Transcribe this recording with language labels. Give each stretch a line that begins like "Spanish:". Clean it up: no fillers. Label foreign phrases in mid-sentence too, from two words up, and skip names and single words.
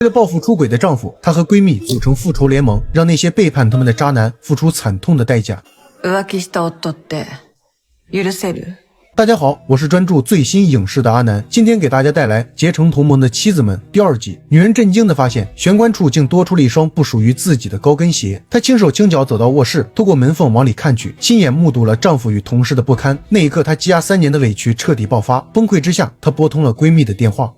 Chinese: 为了报复出轨的丈夫，她和闺蜜组成复仇联盟，让那些背叛他们的渣男付出惨痛的代价。
Japanese: 浮気した夫って許せる？
Chinese: 大家好，我是专注最新影视的阿南，今天给大家带来《结成同盟的妻子们》第2集。女人震惊地发现，玄关处竟多出了一双不属于自己的高跟鞋。她轻手轻脚走到卧室，透过门缝往里看去，亲眼目睹了丈夫与同事的不堪。那一刻，她积压3年的委屈彻底爆发，崩溃之下，她拨通了闺蜜的电话。